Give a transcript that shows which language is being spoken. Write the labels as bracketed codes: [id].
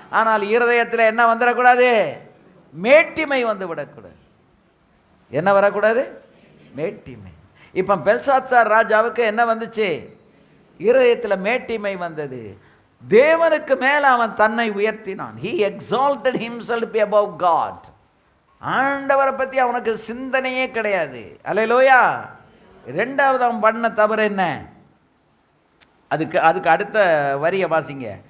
[ta] ஆனால் இருதயத்தில் என்ன வந்துடக்கூடாது? மேட்டிமை வந்து விடக்கூடாது. என்ன வரக்கூடாது? மேட்டிமை. இப்போ பெல்சாத்சார் ராஜாவுக்கு என்ன வந்துச்சு? இருதயத்தில் மேட்டிமை வந்தது. தேவனுக்கு மேலே அவன் தன்னை உயர்த்தினான். [en] he exalted himself above God. [ta] ஆண்டவரை பற்றி அவனுக்கு சிந்தனையே கிடையாது. அல்லேலூயா. ரெண்டாவது அவன் பண்ண தவறு என்ன? அதுக்கு அடுத்த வரியை வாசிங்க.